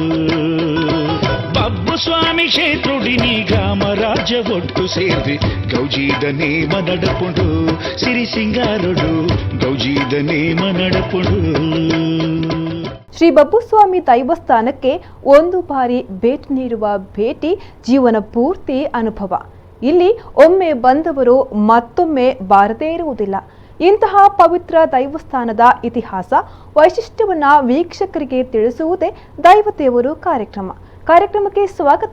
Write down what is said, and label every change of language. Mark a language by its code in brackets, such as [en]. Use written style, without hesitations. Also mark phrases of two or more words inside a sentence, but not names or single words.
[tcy] ಬಬ್ಬುಸ್ವಾಮಿ ಕ್ಷೇತ್ರುಡಿನಿ ಗ್ರಾಮ ರಾಜ್ಯ ಒಟ್ಟು ಸೇರಿ ಗೌಜಿದ ನೇಮ ನಡಪುಡು, ಸಿರಿ ಸಿಂಗಾರುಡು ಗೌಜಿದ ನೇಮ ನಡಪುಡು. [kn] ಶ್ರೀ ಬಬ್ಬುಸ್ವಾಮಿ ದೈವಸ್ಥಾನಕ್ಕೆ ಒಂದು ಬಾರಿ ಭೇಟಿ ನೀಡುವ ಭೇಟಿ ಜೀವನ ಪೂರ್ತಿ ಅನುಭವ. ಇಲ್ಲಿ ಒಮ್ಮೆ ಬಂದವರು ಮತ್ತೊಮ್ಮೆ ಬಾರದೇ ಇರುವುದಿಲ್ಲ. ಇಂತಹ ಪವಿತ್ರ ದೈವಸ್ಥಾನದ ಇತಿಹಾಸ ವೈಶಿಷ್ಟ್ಯವನ್ನ ವೀಕ್ಷಕರಿಗೆ ತಿಳಿಸುವುದೇ ದೈವದೇವರು ಕಾರ್ಯಕ್ರಮಕ್ಕೆ ಸ್ವಾಗತ.